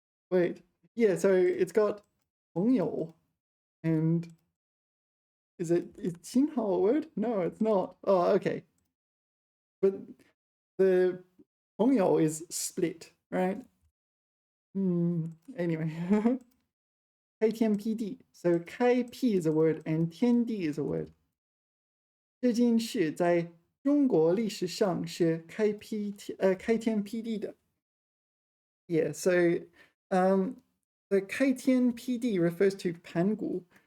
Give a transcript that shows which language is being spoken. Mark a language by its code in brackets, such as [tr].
[en] Wait. Yeah, so it's got 朋友 and is 亲好 a word? No, it's not. Oh, okay. But the 朋友 is split, right? Anyway. [zh] 开天辟地. [en] So 开辟 is a word and 天地 is a word. [zh] 这件事在中国历史上是开天辟地的。 [en] Yeah, so the [zh] 开天辟地 [en] refers to Pangu.